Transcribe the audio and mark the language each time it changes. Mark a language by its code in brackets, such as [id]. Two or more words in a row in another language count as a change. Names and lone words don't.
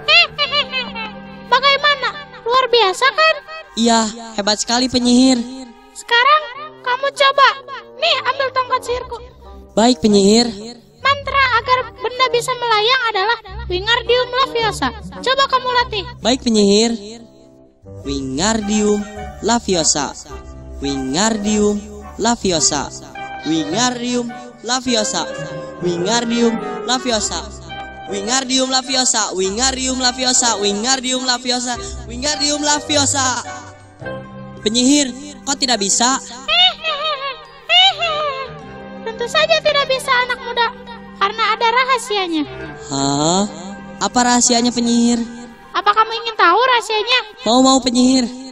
[id] Bagaimana? Luar biasa kan? Iya, hebat sekali penyihir. Nih, ambil tongkat sihirku. Baik penyihir. Mantra agar benda bisa melayang adalah Wingardium Leviosa. Coba kamu latih. Baik penyihir. Wingardium Leviosa. Wingardium Leviosa. Wingardium Leviosa. Wingardium Leviosa. Wingardium Leviosa. Wingardium Leviosa. Wingardium Leviosa. Wingardium Leviosa. Penyihir, kok tidak bisa? Tentu saja tidak bisa, anak muda, karena ada rahasianya. Hah? Apa rahasianya penyihir? Apa kamu ingin tahu rahasianya? Mau penyihir.